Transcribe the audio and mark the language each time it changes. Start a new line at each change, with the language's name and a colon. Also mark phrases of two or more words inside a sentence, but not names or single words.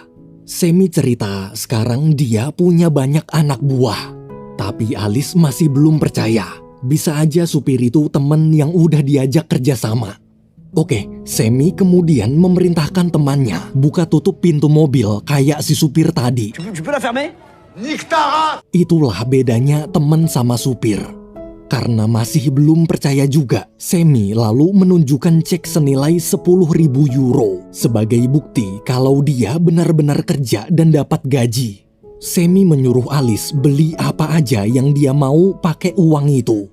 Indonesian: Semi cerita sekarang dia punya banyak anak buah. Tapi Alice masih belum percaya. Bisa aja supir itu temen yang udah diajak kerjasama. Oke, Semi kemudian memerintahkan temannya buka tutup pintu mobil kayak si supir tadi.
French: Tu peux la fermer?
Indonesian: Itulah bedanya teman sama supir. Karena masih belum percaya juga, Semi lalu menunjukkan cek senilai 10.000 euro sebagai bukti kalau dia benar-benar kerja dan dapat gaji. Semi menyuruh Alice beli apa aja yang dia mau pakai uang itu.